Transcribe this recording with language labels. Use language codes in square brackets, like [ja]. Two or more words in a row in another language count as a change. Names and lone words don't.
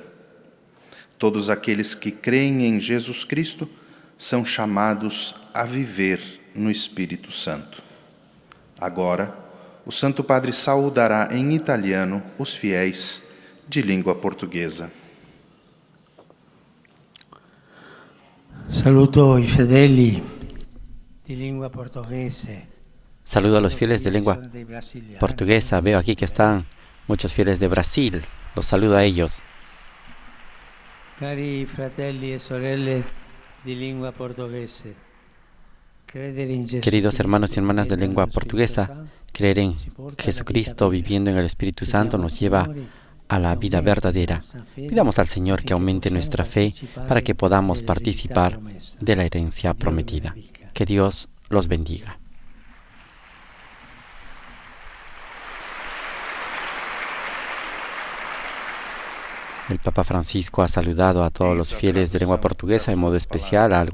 [pt] Todos aqueles que creem em Jesus Cristo são chamados a viver no Espírito Santo. Agora, o Santo Padre saudará em italiano os fiéis de língua portuguesa. [it] Saluto i fedeli di lingua portoghese. [es] Saludo a los fieles de lengua [it] Sono dei brasiliani. [es] portuguesa. Veo aquí que están muchos fieles de Brasil. Los saludo a ellos. [it] Cari fratelli e sorelle di lingua portoghese. Credere in Gesù [es] Queridos hermanos y [it] Cristo, [es] hermanas de [it] credere [es] lengua [it] nello Spirito [es] portuguesa, [it] Santo, [es] creer en Jesucristo viviendo en el Espíritu Santo nos lleva a la vida verdadera. Pidamos al Señor que aumente nuestra fe para que podamos participar de la herencia prometida. Que Dios los bendiga. El Papa Francisco ha saludado a todos los fieles de lengua portuguesa, en modo especial a